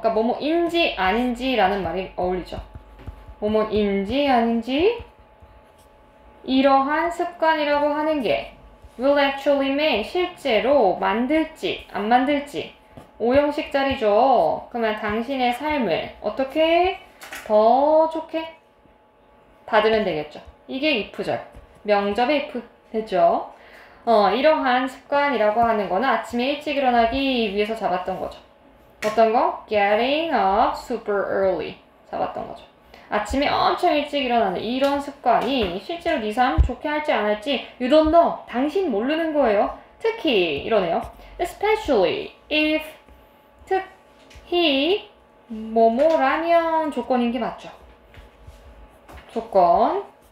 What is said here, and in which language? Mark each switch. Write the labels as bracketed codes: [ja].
[ko] 그러니까 뭐뭐인지 아닌지 라는 말이 어울리죠. 뭐뭐인지 아닌지 이러한 습관이라고 하는 게 will actually make, 실제로 만들지 안 만들지 오형식 자리죠. 그러면 당신의 삶을 어떻게 더 좋게 받으면 되겠죠. 이게 if절. 명접의 if 됐죠. 이러한 습관이라고 하는 거는 아침에 일찍 일어나기 위해서 잡았던 거죠. 어떤 거? [en] Getting up super early 잡았던 거죠. [ko] 아침에 엄청 일찍 일어나는 이런 습관이 실제로 네 삶 좋게 할지 안 할지 you don't know. 당신 모르는 거예요. 특히 이러네요. Especially if 특히 뭐뭐라면 조건인 게 맞죠. 조건.